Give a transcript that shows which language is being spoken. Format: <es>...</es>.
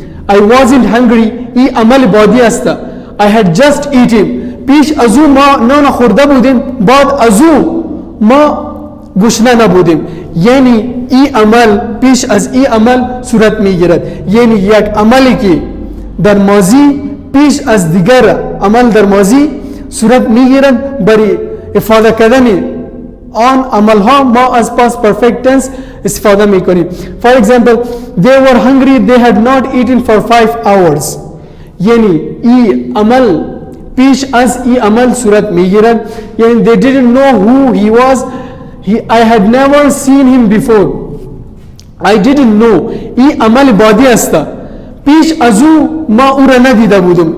<en>I wasn't hungry</en> <fa>ای عمل بعدی است.</fa> <en>I had just eaten</en> <fa>پیش از او ما نان خورده بودیم، بعد از او ما گشنه نبودیم، یعنی ای عمل پیش از ای عمل صورت میگیرد، یعنی یک عملی که در ماضی پیش از دیگر عمل در ماضی صورت میگیرد. برای افاده کردن آن عمل ها ما از past perfect tense استفاده میکنیم.</fa> <en>For example they were hungry they had not eaten for 5 hours.</en> <fa>یعنی ای عمل پیش از ای عمل صورت میگیرد، یعنی</fa> <en>they didn't know who he was. I had never seen him before. I didn't know</en> <fa>ای عمل بعدی است، پیش از او ما او را ندیده بودم.</fa>